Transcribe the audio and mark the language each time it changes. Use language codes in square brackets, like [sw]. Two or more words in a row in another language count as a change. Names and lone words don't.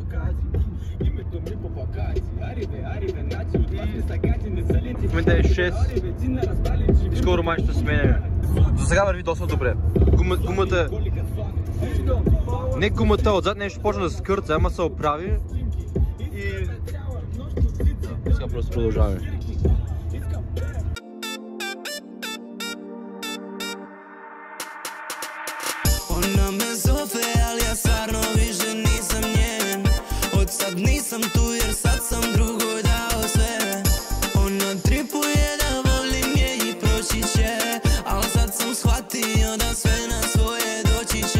[bg] В момента е 6 и скоро май ще сменяме. За сега върви доста добре. Гумата... Не гумата, отзад нещо почна да се скърца, ама се оправи и... Сега просто продължаваме. [sr] Ona me zove, ali ja stvarno više nisam njen. Od sad nisam tu jer sad sam drugoj dao sve. Ona tripuje da volim je i proći će, al sad sam shvatio da sve na svoje doći će.